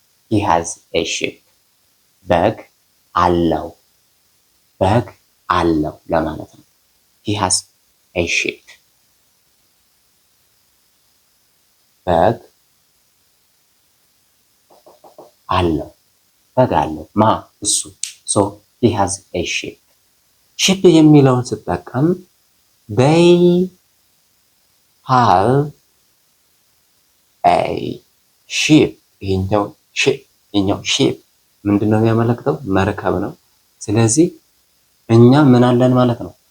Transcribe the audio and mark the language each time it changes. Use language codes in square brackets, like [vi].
[en] He has a sheep. [am] በግ አለው። በግ አለው ለማለት ነው። [en] he has a sheep. [am] በግ አለው። በግ አለው ማ እሱ። [en] so he has a sheep. sheep [am] የሚለውን ስጠቀም [en] they have a sheep. [am] ይሄኛው sheep ምንድነው የሚያመለክተው? መርከብ ነው። ስለዚህ እኛ ምን አለን ማለት ነው?